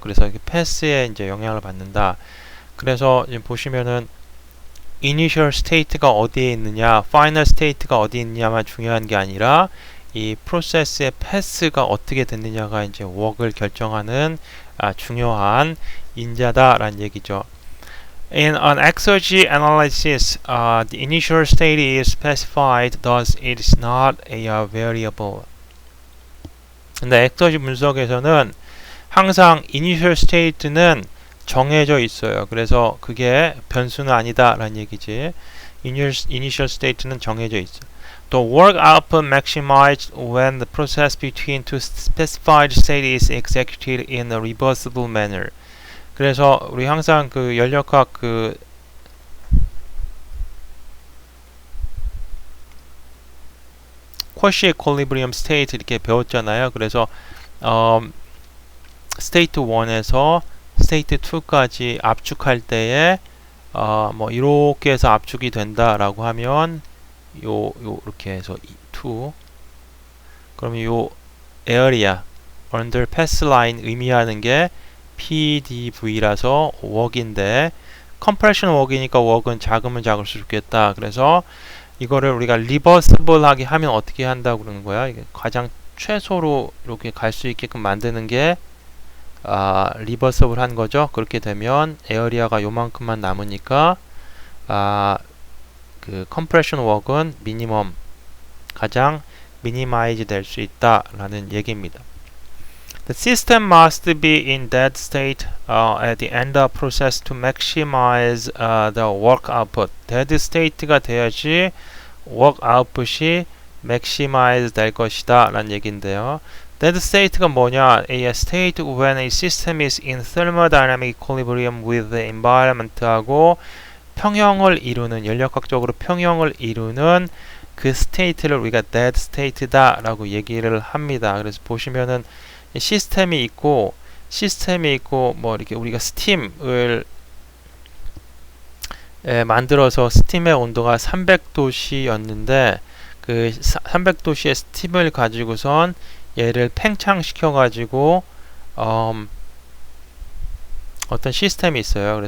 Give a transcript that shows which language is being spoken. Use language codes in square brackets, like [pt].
[ko] 그래서 path에 이제 영향을 받는다. 그래서 지금 보시면은 initial state가 어디에 있느냐, final state가 어디에 있느냐만 중요한 게 아니라 이 프로세스의 패스가 어떻게 됐느냐가 이제 work을 결정하는 중요한 인자다라는 얘기죠. [en] In an exergy analysis, the initial state is specified, thus it is not a variable. [ko] 근데 엑서지 분석에서는 항상 initial state는 정해져 있어요. 그래서 그게 변수는 아니다라는 얘기지. initial state는 정해져 있어. [en] The work output maximized when the process between two specified states is executed in a reversible manner. [ko] 그래서 우리 항상 그 연력학 그 쿼시 equilibrium state 이렇게 배웠잖아요. 그래서 스테이트 1에서 스테이트 2까지 압축할 때에 뭐 이렇게 해서 압축이 된다라고 하면 요렇게 해서 2 그러면 요 area under pass line 의미하는 게 PDV라서 work인데 compression work이니까 work은 작으면 작을수록 좋겠다. 그래서 이거를 우리가 reversible하게 하면 어떻게 한다고 그러는 거야? 이게 가장 최소로 이렇게 갈 수 있게끔 만드는 게 reversible 한 거죠. 그렇게 되면 에어리아가 요만큼만 남으니까 그 compression work은 미니멈 가장 minimize 될 수 있다라는 얘기입니다. [en] The system must be in dead state at the end of process to maximize the work output. [ko] dead state가 돼야지 work output이 maximize 될 것이다 라는 얘기인데요. dead state가 뭐냐? [en] A state when a system is in thermodynamic equilibrium with the environment [ko] 하고 평형을 이루는, 연력학적으로 평형을 이루는 그 스테이트를 우리가 dead state다 라고 얘기를 합니다. 그래서 보시면은 시스템이 있고 뭐 이렇게 우리가 스팀을 만들어서 스팀의 온도가 300도씨였는데 그 300도씨의 스팀을 가지고선 얘를 팽창시켜 가지고 어떤 시스템이 있어요.